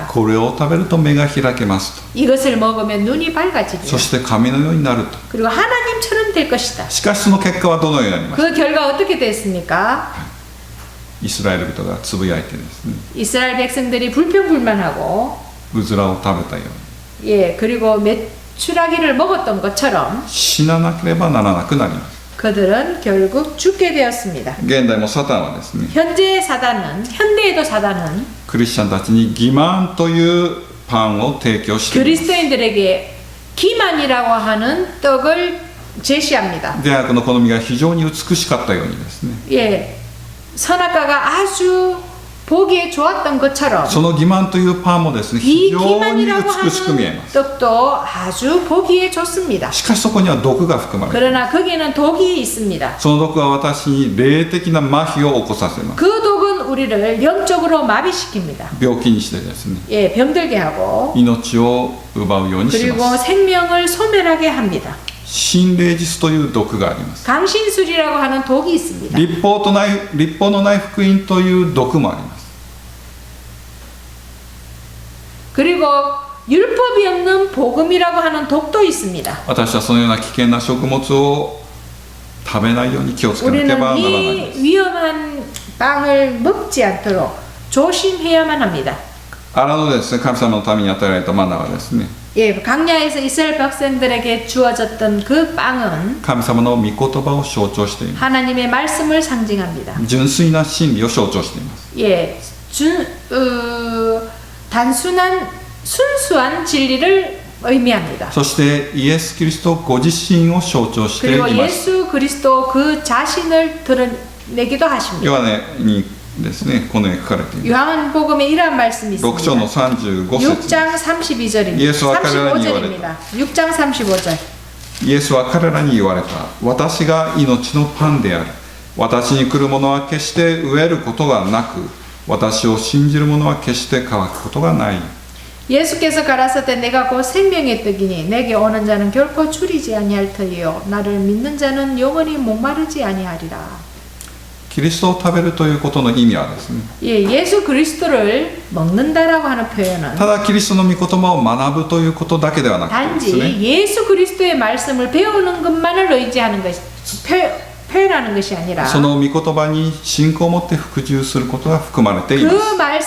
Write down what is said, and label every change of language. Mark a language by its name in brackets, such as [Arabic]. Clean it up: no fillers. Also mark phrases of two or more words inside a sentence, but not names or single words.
[Japanese] これを食べると目が開けますと。 [Korean] 이것을 먹으면 눈이 밝아지리라. [Japanese] そして神のようになると。 [Korean] 그리고 하나님처럼 될 것이다. [Japanese] しかしその結果はどのようになりました？ [Korean] 그 결과 어떻게 됐습니까? [Japanese] イスラエル人がつぶやいてですね、 [Korean] 이스라엘 백성들이 불평불만하고 [Japanese] うずらを食べたように [Korean] 예, 그리고 메추라기를 먹었던 것처럼 [Japanese] 死ななければならなくなります。 [Korean] 그들은 결국 죽게 되었습니다. [Japanese] 現代もサタンはですね、 [Korean] 현재의 사단은, 현대에도 사단은 [Japanese] クリスチャンたちに欺瞞というパンを提供しています。 [Korean] 그리스도인들에게 기만이라고 하는 떡을 제시합니다. [Japanese] 善悪の好みが非常に美しかったようにですね、 [Korean] 예, 선악과가 아주 보기에 좋았던 것처럼 [Japanese] その欺瞞というパンもですね、 [Korean] 이 [Japanese] 非常に [Korean] 기만이라고 [Japanese] 美しく見え [Korean] 하는 [Japanese] ます。 [Korean] 떡도 아주 보기에 좋습니다. [Japanese] しかしそこには毒が含まれている。 [Korean] 그러나 거기에는 독이 있습니다. [Japanese] その毒は私に霊的な麻痺を起こさせます。 [Korean] 그 독은 우리를 영적으로 마비시킵니다. [Japanese] 病気にしてですね、 [Korean] 예, 병들게 하고 [Japanese] 命を奪うようにし [Korean] 그리고 [Japanese] ます。 [Korean] 생명을 소멸하게 합니다. [Japanese] 心霊術という毒があります。 [Korean] 강신술이라고 하는 독이 있습니다. [Japanese] 律法のない福音という毒もあります。 [Korean] 그리고 율법이 없는 복음이라고 하는 독도 있습니다. [Japanese] 私はそのような危険な食物を食べないように気をつけなけれ [Korean] 우리는 [Japanese] ばならないん [Korean] 이 [Japanese] です。 [Korean] 위험한 빵을 먹지 않도록 조심해야만 합니다. [Japanese] 荒野でですね、神様のために与えられたマナーはですね、 [Korean] 예, 강야에서 이스라엘 백성들에게 주어졌던 그 빵은 [Japanese] 神様の御言葉を象徴しています。 [Korean] 하나님의 말씀을 상징합니다. [Japanese] 純粋な真理を象徴しています。 [Korean] 예, 단순한 순수한 진리를 의미합니다. [Japanese] そしてイエス・キリストご自身を象徴してい [Korean] 그리고 [Japanese] ます。 [Korean] 예수 그리스도 그 자신을 드러내기도 하십니다. [Japanese] ヨハネにですね、このように書かれています。 [Korean] 요한복음에 이러한 말씀이 [Japanese] 6 章の [Korean] 있습니다. [Japanese] 35節 [Korean] 6장 32절입니다. [Japanese] イエスは彼らに言われた。 [Korean] 35절입니다. 6장 35절. [Japanese] イエスは彼らに言われた。私が命のパンである。私に来る者は決して飢えることがなく、私を信じる者は決して乾くことがない。 [Korean] 예수께서 가라사대 내가 곧 생명의 떡이니 내게 오는 자는 결코 줄이지 아니할 터이요 나를 믿는 자는 영원히 목마르지 아니하리라. [Japanese] キリストを食べるということの意味はですね、 [Korean] 예, 예수 그리스도를 먹는다라고 하는 표현은 [Japanese] ただキリストの御言葉を学ぶということだけではなくてですね、 [Korean] 단지 예수 그리스도의 말씀을 배우는 것만을 의지하는 것, 표현하는 것이 아니라 [Japanese] その御言葉に信仰を持って服従することが含まれています。